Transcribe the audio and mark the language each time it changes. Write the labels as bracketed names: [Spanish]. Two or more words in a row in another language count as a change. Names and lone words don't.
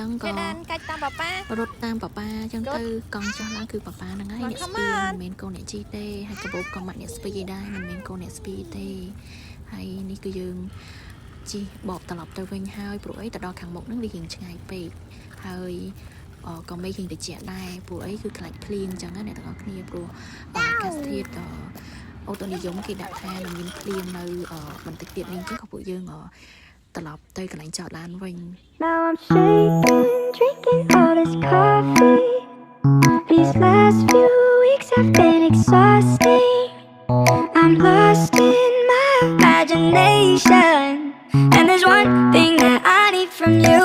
[Khmer] ងក៏កាច់តាមប៉ារត់តាមប៉ាអញ្ចឹងទៅកង់ចុះឡើងគឺប៉ាហ្នឹងហើយអ្នកស្វីមិនមែនកូនអ្នកជីទេហើយកបូបក៏មកអ្នកស្វីឯដែរមិនមែនកូនអ្នកស្វីទេហើយនេះគឺយើងជីបបត្រឡប់ទៅវិញហើយព្រោះអីទៅដល់ខាងមុខហ្នឹងវារៀងឆ្ងាយពេកហើយក៏មេឃរៀងត្រជាក់ដែរព្រោះអីគឺខ្លាច់ភ្លៀងអញ្ចឹងណាអ្នកទាំងអស់គ្នាព្រោះអាកាសធាតុអូតូនិយមគេដាក់ថានឹងមានភ្លៀងនៅបន្តិចទៀតនេះអញ្ចឹងក៏ពួកយើងត្រឡប់ទៅកន្លែងចតឡានវិញ [English] Now I'm shaking, drinking all this coffee. These last few weeks have been exhausting. I'm lost in my imagination, and there's one thing that I need from you.